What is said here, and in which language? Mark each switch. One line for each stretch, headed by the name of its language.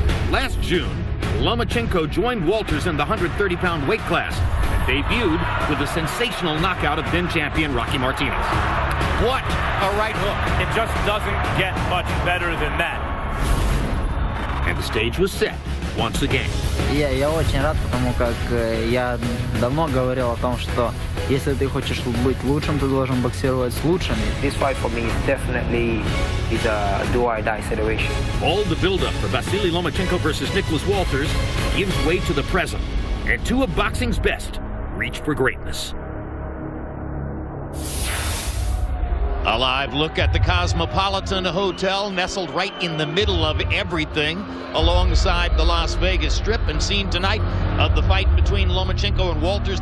English: Last June, Lomachenko joined Uolters in the 130-pound weight class and debuted with a sensational knockout of then-champion Rocky Martinez. What a right hook. It just doesn't get much better than that. And the stage was set once again.
Russian: Я очень рад, потому как я давно говорил о том, что если ты хочешь быть лучшим, ты должен боксировать с лучшими.
English: This fight for me definitely is a do-or-die situation. All the build-up for Vasilii Lomachenko versus Nicolás Uolterс gives way to the present, and two of boxing's best reach for greatness. A live look at the Cosmopolitan Hotel, nestled right in the middle of everything, alongside the Las Vegas Strip, and seen tonight of the fight between Lomachenko and Uolters.